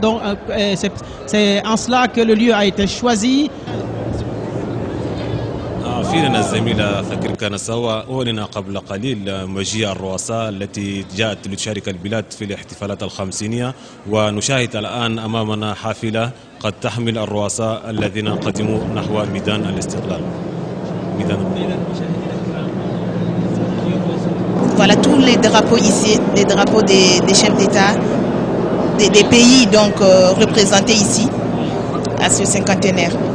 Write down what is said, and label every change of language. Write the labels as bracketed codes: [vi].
[fr] Donc c'est en cela que le lieu a été choisi. [ar] فينا الزميلة فكر كان سوا أعلن قبل قليل مجيء الرؤساء التي جاءت لتشارك البلاد في الاحتفالات ال50، ونشاهد الآن أمامنا حافلة قد تحمل الرؤساء الذين قدموا نحو ميدان الاستقلال. [fr] Voilà tous les drapeaux ici, les drapeaux des chefs d'État, des pays donc représentés ici à ce cinquantenaire.